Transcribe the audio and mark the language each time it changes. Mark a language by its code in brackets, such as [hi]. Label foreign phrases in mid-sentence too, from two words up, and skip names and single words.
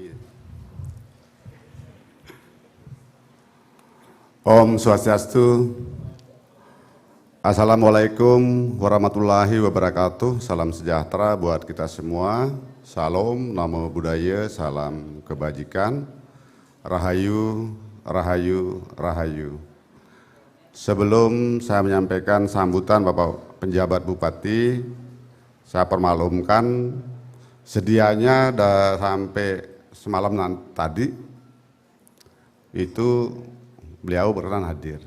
[sa] Om Swastiastu, [ar] السلام عليكم ورحمة الله وبركاته. [id] Salam sejahtera buat kita semua. Salam, [pi] namo buddhaya, [id] salam kebajikan. Rahayu, rahayu, rahayu. Sebelum saya menyampaikan sambutan Bapak Penjabat Bupati, saya permaklumkan sedianya sampai semalam tadi itu beliau berkenan hadir.